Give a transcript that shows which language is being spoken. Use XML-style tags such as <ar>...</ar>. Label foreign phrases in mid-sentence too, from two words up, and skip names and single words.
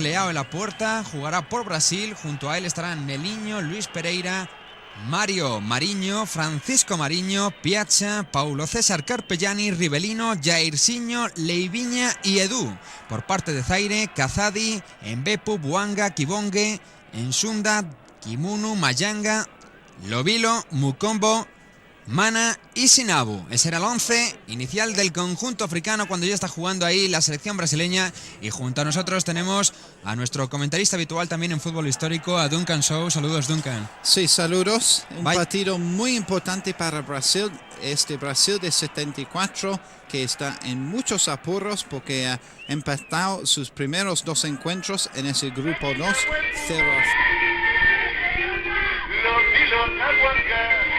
<es>Leao en la puerta, jugará por Brasil, junto a él estarán Nelinho, Luis Pereira, Mario Marinho, Francisco Marinho, Piazza, Paulo César Carpegiani, Rivelino, Jairzinho, Leivinha y Edu. Por parte de Zaire, Casadi, Mbepu, Bouanga, Kibonge, Ensunda, Kimunu, Mayanga, Lobilo, Mukombo, Mana y Sinabu. Ese era el 11 inicial del conjunto africano cuando ya está jugando ahí la selección brasileña. Y junto a nosotros tenemos a nuestro comentarista habitual también en fútbol histórico, a Duncan Shaw. Saludos, Duncan. Sí, saludos. Un partido muy importante para Brasil. Este Brasil de 74 que está en muchos apuros porque ha empatado sus primeros 2 encuentros en ese grupo 2, 0.</es>